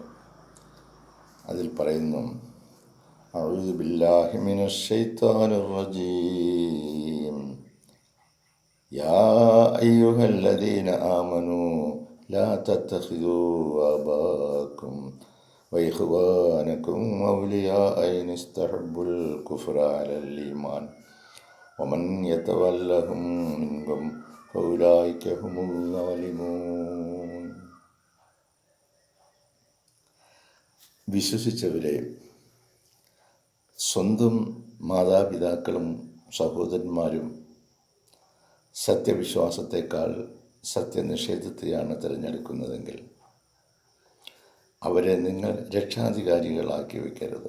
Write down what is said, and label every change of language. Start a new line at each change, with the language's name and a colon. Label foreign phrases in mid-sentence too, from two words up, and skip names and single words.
Malayalam: അതിൽ പറയുന്നു,
Arabic: أعوذ بالله من الشيطان الرجيم يا أيها الذين آمنوا لا تتخذوا آباءكم وإخوانكم أولياء إن استحبوا الكفر على الإيمان ومن يتولهم منكم فأولئك هم الظالمون.
Malayalam: വിശ്വസിച്ചവരെ, സ്വന്തം മാതാപിതാക്കളും സഹോദരന്മാരും സത്യവിശ്വാസത്തെക്കാൾ സത്യനിഷേധത്തെയാണ് തിരഞ്ഞെടുക്കുന്നതെങ്കിൽ അവരെ നിങ്ങൾ രക്ഷാധികാരികളാക്കി വയ്ക്കരുത്.